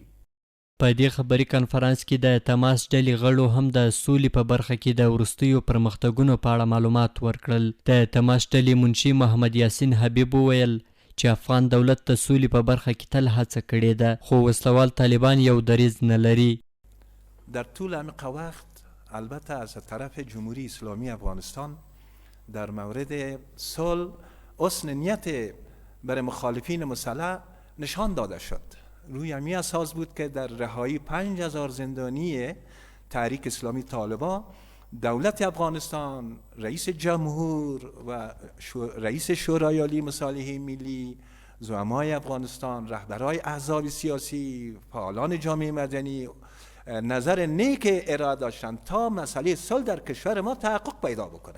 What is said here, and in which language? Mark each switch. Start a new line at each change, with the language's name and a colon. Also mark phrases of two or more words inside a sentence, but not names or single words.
Pashto: په دې خبري کنفرانس کې د تماس ډلې غړو هم د سولې په برخه کې د وروستیو پرمختګونو په اړه معلومات ورکړل. د تماس ډلې منشي محمد یاسین حبیب وویل چې افغان دولت د سولې په برخه کې تل هڅه کړې ده خو وسلوال طالبان یو دریځ نه لري.
Persian: در طول عمق وقت البته از طرف جمهوری اسلامی افغانستان در مورد صلح حسن نیت برای مخالفین مسلح نشان داده شد. روی همی اساس بود که در رهایی 5000 زندانی تحریک اسلامی طالبان دولت افغانستان، رئیس جمهور و رئیس شورای عالی مصالحه ملی، زعمای افغانستان، رهبرای احزاب سیاسی، فعالان جامعه مدنی نظر نیک ارائه داشتند تا مسئله صلح در کشور ما تحقق پیدا بکنه.